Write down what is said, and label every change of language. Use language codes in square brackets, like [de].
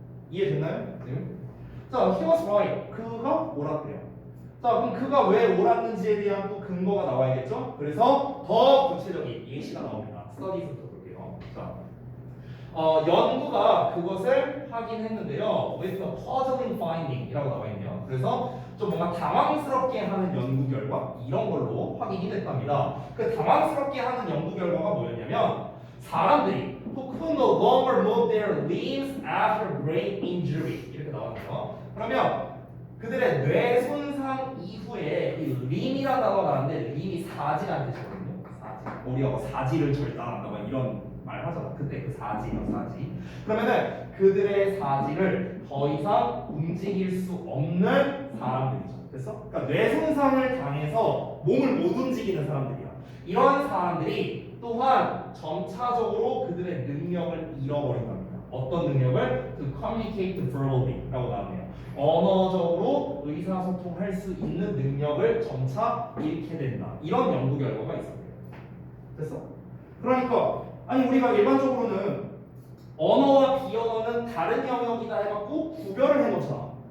[ko] 이해됐나요? 네. 자, [en] he was right. [ko] 그가 옳았대요. 자, 그럼 그가 왜 옳았는지에 대한 또 근거가 나와야겠죠? 그래서 더 구체적인 예시가 나옵니다. 스터디부터 볼게요. 자, 연구가 그것을 확인했는데요. [en] with a puzzling finding [ko] 이라고 나와 있네요. 그래서 좀 뭔가 당황스럽게 하는 연구 결과 이런 걸로 확인이 됐답니다. 그 당황스럽게 하는 연구 결과가 뭐였냐면 사람들이 [en] who could no longer move their limbs after brain injury [ko] 이렇게 나왔네요. 그러면 그들의 뇌 손상 이후에 이 림이라는 단어가 나왔는데 림이 사지라는 뜻이거든요. 사지. 우리가 사지를 절단한다 막 이런 말 하잖아. 그때 그 사지요, 사지. 그러면은 그들의 사지를 더 이상 움직일 수 없는 사람들이죠. 됐어? 그러니까 뇌 손상을 당해서 몸을 못 움직이는 사람들이야. 이런 사람들이 또한 점차적으로 그들의 능력을 잃어버린답니다. 어떤 능력을? [en] To communicate verbally [ko] 라고 나오네요. 언어적으로 의사소통할 수 있는 능력을 점차 잃게 된다. 이런 연구 결과가 있었대요. 됐어? 그러니까 아니 우리가 일반적으로는 언어와 비언어는 다른 영역이다 해갖고 구별을 해놓잖아.